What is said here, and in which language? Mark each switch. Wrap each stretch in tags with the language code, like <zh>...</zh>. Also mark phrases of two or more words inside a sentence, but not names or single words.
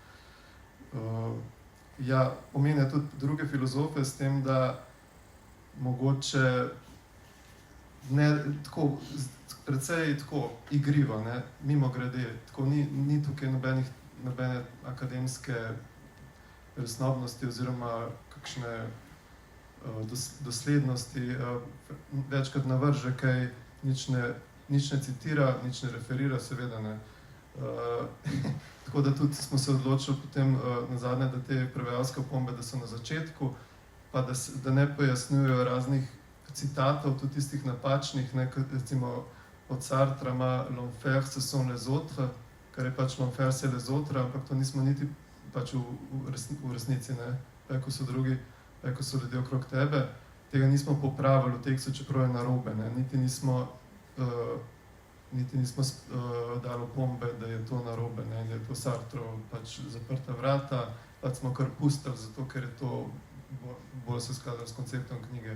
<sl>Ja, omenja tudi druge filozofe s tem, da mogoče ne tako, precej tako igrivo, ne, mimogrede, tako ni tukaj nobene akademske resnobnosti oziroma kakšne doslednosti, večkrat navrže kaj, nič ne citira, nič ne referira, seveda ne. Tako da tudi smo se odločili potem nazadnje, da te prevajalske opombe, da so na začetku, pa da ne pojasnjujejo raznih citatov, tudi tistih napačnih, ne, recimo od Sartra ima</sl> <fr>l'enfer ce sont les autres,</fr> <sl>kar je pač</sl> <fr>l'enfer c'est les autres,</fr> <sl>ampak to nismo niti pač v resnici, ne, ko so drugi, ko so ljudje okrog tebe, tega nismo popravili v tekstu, čeprav je narobe, ne, niti nismo dali opombe, da je to narobe, ne, da je to Sartrov pač zaprta vrata, pač smo kar pustili, zato ker je to bolj se skladalo s konceptom knjige.</sl>